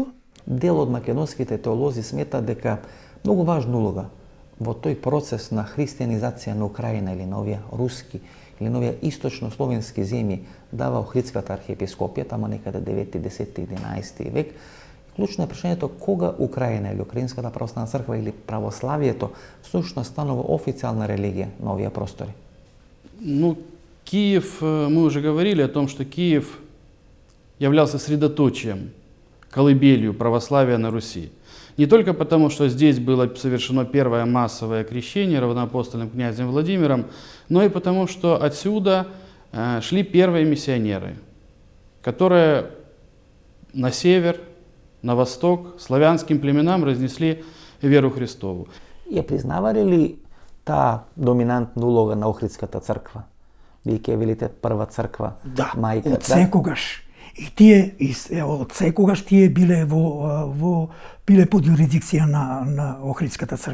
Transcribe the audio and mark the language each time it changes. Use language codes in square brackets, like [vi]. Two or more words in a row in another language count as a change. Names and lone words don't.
[mk] Дел од македонските теолози смета дека многу важна улога во тој процес на христијанизација на Украина или на овие руски или на овие источно-словенски земји дава Охридската архиепископија, тама некаде 9, 10, 11 век. Клучно е прашањето кога Украина или Украинската православна црква или православието всушност станува официјална религија на овие простори. [ru] Ну, Киев, мы уже говорили о том, что Киев являлся средоточием, колыбелью православия на Руси. Не только потому, что здесь было совершено первое массовое крещение равноапостольным князем Владимиром, но и потому, что отсюда шли первые миссионеры, которые на север, на восток, славянским племенам разнесли веру Христову. [mk] Ја признавали ли таа доминантна улога на Охридската црква? Вие велите прва црква, мајка. Од секогаш. И тие од секогаш тие биле биле под юрисдикција на Охридската црква.